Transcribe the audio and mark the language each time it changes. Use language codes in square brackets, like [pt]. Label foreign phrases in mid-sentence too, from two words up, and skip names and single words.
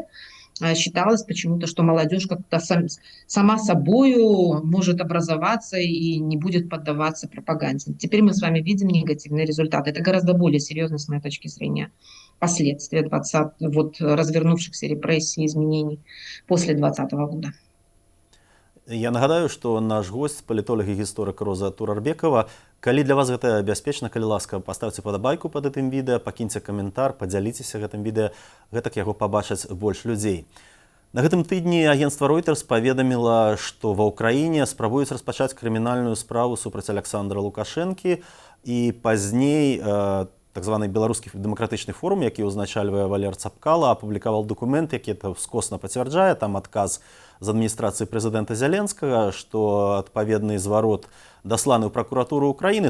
[ru] Считалось почему-то, что молодежь как-то сама собою может образоваться и не будет поддаваться пропаганде. Теперь мы с вами видим негативные результаты. Это гораздо более серьезно, с моей точки зрения, последствия развернувшихся репрессий и изменений после 2020 года. [be] Я нагадаю, што наш госць палітолог і гісторык Роза Турарбекова. Калі для вас гэта бяспечна, калі ласка, паставце падабайку пад гэтым відэа, пакіньце каментар, падзяліцеся гэтым відэа, гэтак яго пабачаць больш людзей. На гэтым тыдні агенцтва Reuters паведаміла, што ва ўкраіне спрабуюць распачаць крымінальную справу супраць Александра Лукашэнкі, і пазней так званы беларускі дэмакратычны форум, які ўзначальвае Валер Цапкала, апублікаваў дакумент, які это скосна пацвярджае, там адказ з адміністрацыі прэзідэнта Зяленскага, што адпаведны зварот дасланы ў пракуратуру Украіны.